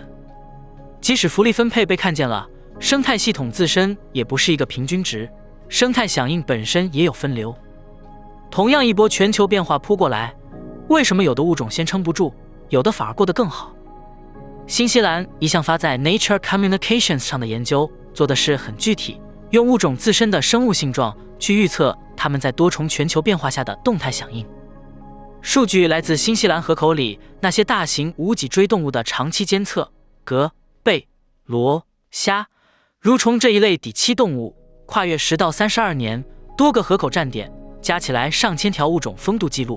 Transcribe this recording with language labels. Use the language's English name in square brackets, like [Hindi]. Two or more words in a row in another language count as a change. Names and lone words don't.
[Chinese] 即使福利分配被看見了，生態系統自身也不是一個平均值，生態響應本身也有分流。同樣一波全球變化撲過來，為什麼有的物種先撐不住，有的反而過得更好？新西蘭一項發在 Nature Communications 上的研究做的是很具體，用物種自身的生物性狀去預測它們在多重全球变化下的動態響應。數據來自新西蘭河口裡那些大型無脊椎動物的長期監測，蛤、貝、螺、蝦、蠕蟲這一類底棲動物，跨越10到32年，多個河口站點，加起來上千條物種風度記錄。